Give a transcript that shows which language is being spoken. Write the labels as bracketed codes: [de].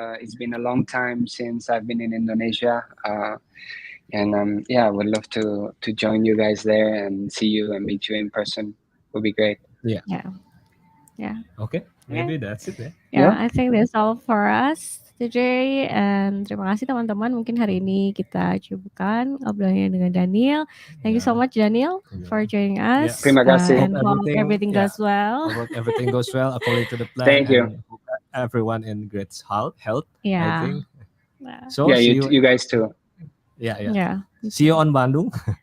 [en] It's been a long time since I've been in Indonesia, and would love to join you guys there and see you and meet you in person. Would be great. Okay, maybe that's it. I think that's all for us today, and [id] terima kasih teman-teman. Mungkin hari ini kita cukupkan obrolannya dengan Daniel. [en] Thank you so much, Daniel, for joining us. [id] Terima kasih. [en] And hope everything goes well. Hope everything goes well according to the plan. Thank you. And everyone in great health. I think. So you guys too. See you on Bandung.